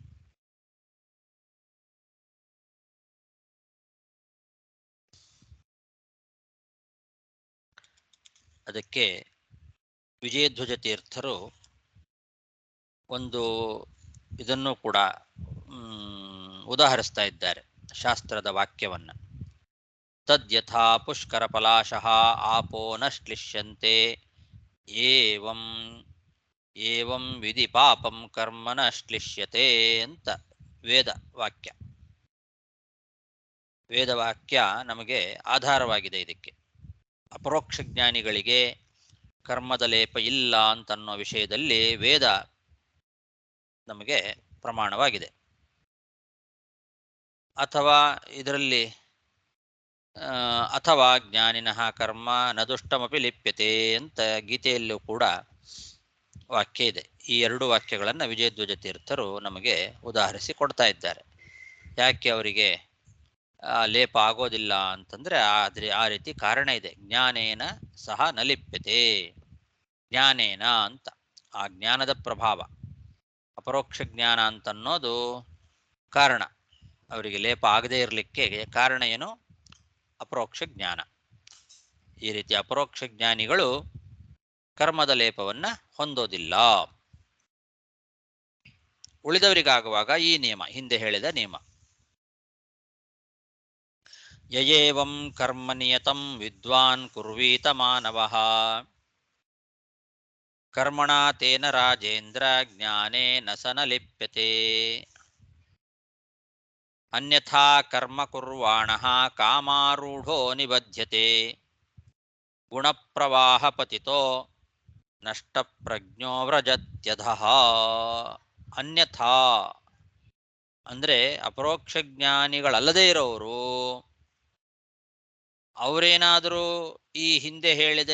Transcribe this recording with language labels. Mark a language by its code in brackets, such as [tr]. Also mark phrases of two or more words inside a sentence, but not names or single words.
[kn] ಅದಕ್ಕೆ ವಿಜಯಧ್ವಜ ತೀರ್ಥರು ಒಂದು ಇದನ್ನು ಕೂಡ ಉದಾಹರಿಸ್ತಾ ಇದ್ದಾರೆ, ಶಾಸ್ತ್ರದ ವಾಕ್ಯವನ್ನ. [sa] ತದ್ಯಥಾ ಪುಷ್ಕರ ಪಲಾಶಃ ಆಪೋ ನ ಶ್ಲಿಷ್ಯಂತೆ ಏವಂ ಏವಂ ವಿಧಿ ಪಾಪಂ ಕರ್ಮ ನ ಶ್ಲಿಷ್ಯತೆ [kn] ಅಂತ ವೇದ ವಾಕ್ಯ. ವೇದವಾಕ್ಯ ನಮಗೆ ಆಧಾರವಾಗಿದೆ ಇದಕ್ಕೆ. ಅಪರೋಕ್ಷ ಜ್ಞಾನಿಗಳಿಗೆ ಕರ್ಮದ ಲೇಪ ಇಲ್ಲ ಅಂತನ್ನೋ ವಿಷಯದಲ್ಲಿ ವೇದ ನಮಗೆ ಪ್ರಮಾಣವಾಗಿದೆ. ಅಥವಾ ಇದರಲ್ಲಿ ಅಥವಾ [sa] ಜ್ಞಾನಿನಃ ಕರ್ಮ ನ ದುಷ್ಟಮಪಿ ಲಿಪ್ಯತೆ [kn] ಅಂತ ಗೀತೆಯಲ್ಲೂ ಕೂಡ ವಾಕ್ಯ ಇದೆ. ಈ ಎರಡು ವಾಕ್ಯಗಳನ್ನು ವಿಜಯಧ್ವಜ ತೀರ್ಥರು ನಮಗೆ ಉದಾಹರಿಸಿ ಕೊಡ್ತಾ ಇದ್ದಾರೆ. ಯಾಕೆ ಅವರಿಗೆ ಲೇಪ ಆಗೋದಿಲ್ಲ ಅಂತಂದ್ರೆ ಆ ರೀತಿ ಕಾರಣ ಇದೆ. [sa] ಜ್ಞಾನೇನ ಸಹ ನ ಲಿಪ್ಯತೆ, [kn] ಜ್ಞಾನೇನ ಅಂತ ಆ ಜ್ಞಾನದ ಪ್ರಭಾವ, ಅಪರೋಕ್ಷ ಜ್ಞಾನ ಅಂತನ್ನೋದು ಕಾರಣ. ಅವರಿಗೆ ಲೇಪ ಆಗದೇ ಇರಲಿಕ್ಕೆ ಕಾರಣ ಏನು? ಅಪರೋಕ್ಷ ಜ್ಞಾನ. ಈ ರೀತಿ ಅಪರೋಕ್ಷ ಜ್ಞಾನಿಗಳು ಕರ್ಮದ ಲೇಪವನ್ನ ಹೊಂದೋದಿಲ್ಲ. ಉಳಿದವರಿಗಾಗುವಾಗ ಈ ನಿಯಮ, ಹಿಂದೆ ಹೇಳಿದ ನಿಯಮ, [sa] ಯಯೇವಂ ಕರ್ಮ ನಿಯತಂ ವಿದ್ವಾನ್ ಕುರ್ವೀತ ಮಾನವಃ ಕರ್ಮಣಾ ತೇನ ರಾಜೇಂದ್ರ ಜ್ಞಾನೇನ ಸ ನ ಲಿಪ್ಯತೆ ಅನ್ಯಥಾ ಕರ್ಮ ಕುರ್ವಾಣಃ ಕಾಮಾರೂಢೋ ನಿಬಧ್ಯತೆ ಗುಣಪ್ರವಾಹ ಪತಿತೋ ನಷ್ಟಪ್ರಜ್ಞೋ ವ್ರಜತ್ಯಧಃ. [kn] ಅನ್ಯಥಾ ಅಂದ್ರೆ ಅಪರೋಕ್ಷ ಜ್ಞಾನಿಗಳಲ್ಲದೇ ಇರೋರು ಅವರೇನಾದರೂ ಈ ಹಿಂದೆ ಹೇಳಿದ